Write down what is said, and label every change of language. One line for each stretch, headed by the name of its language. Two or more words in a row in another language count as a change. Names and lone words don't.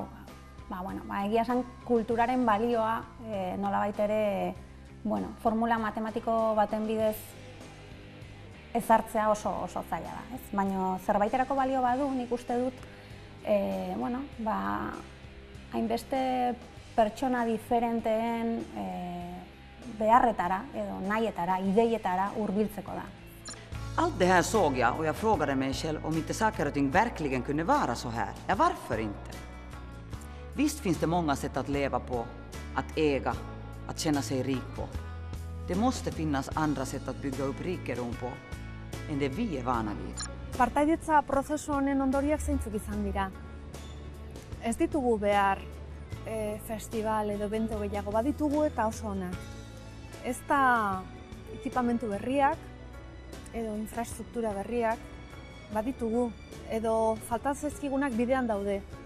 Basque: Egia esan kulturaren balioa nolabait ere formula matematiko baten bidez ezartzea oso zaila da. Baina zerbaiterako balio badu, nik uste dut hainbeste pertsona diferenteen beharretara edo nahietara, ideietara hurbiltzeko da.
Swedish: Allt det här såg jag och jag frågade mig själv om inte saker och ting verkligen kunde vara så här. Ja, varför inte? Visst finns det många sätt att leva på, att äga, att känna sig rik på. Det måste finnas andra sätt att bygga upp rikedom på än det vi är vana vid.
Basque: Partaidetza prozesu honen ondoriak zeintzuk izan dira. Ez ditugu behar festival edo evento gehiago, baditugu eta oso onak. Ez da ekipamentu berriak edo infrastruktura berriak, baditugu, edo faltatzezkigunak bidean daude.